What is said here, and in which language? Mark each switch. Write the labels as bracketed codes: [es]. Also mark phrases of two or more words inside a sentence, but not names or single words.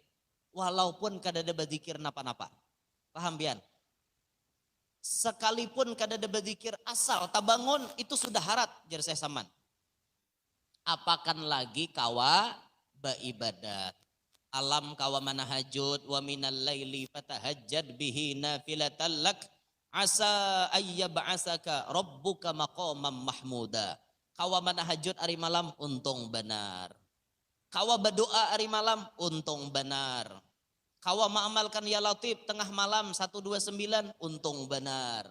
[bjn] Walaupun kadada berzikir napa-napa. Paham bian? Sekalipun kadada berzikir asal tabangun itu sudah harat jar saya saman. Apakan lagi kawa baibadat. Alam kawa manahajud [ar] ومن الليل فتهجد به نافلة لك عسى أن يبعثك ربك مقاما محمودا. [bjn] Kawa manahajud ari malam untung benar. Kawa berdoa hari malam untung benar. Kawa mengamalkan [ar] يا لطيف [bjn] tengah malam 129 untung benar.